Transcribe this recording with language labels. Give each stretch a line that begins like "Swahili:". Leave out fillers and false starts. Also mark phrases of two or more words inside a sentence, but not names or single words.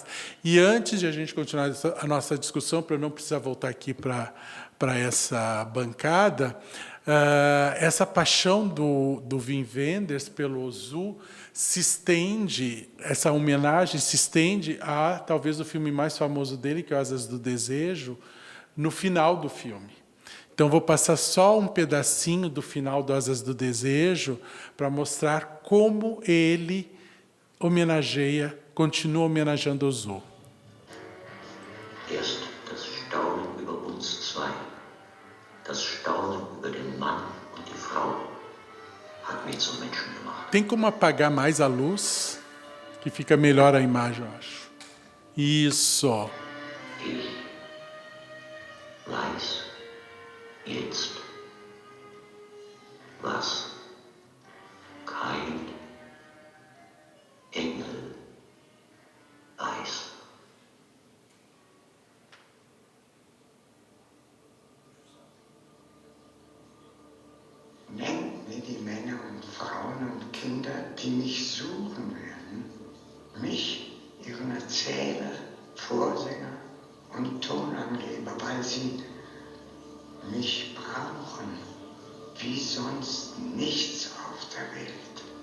Portuguese: E antes de a gente continuar a nossa discussão, para eu não precisar voltar aqui para essa bancada, essa paixão do Wim Wenders pelo Ozu se estende, essa homenagem se estende a talvez o filme mais famoso dele, que é Asas do Desejo, no final do filme. Então, vou passar só um pedacinho do final do Asas do Desejo para mostrar como ele continua homenageando Ozu.
German: Erst das Staunen über uns zwei, das Staunen über den Mann und die Frau, hat mich zum Menschen gemacht.
Portuguese: Tem como apagar mais a luz? Que fica melhor a imagem, eu acho. Isso.
German: Ich weiß jetzt, was kein Engel weiß. Nennt mir die Männer und Frauen und Kinder, die mich suchen werden, mich, ihren Erzähler, Vorsänger und Tonangeber, weil sie mich brauchen, wie sonst nichts auf der Welt.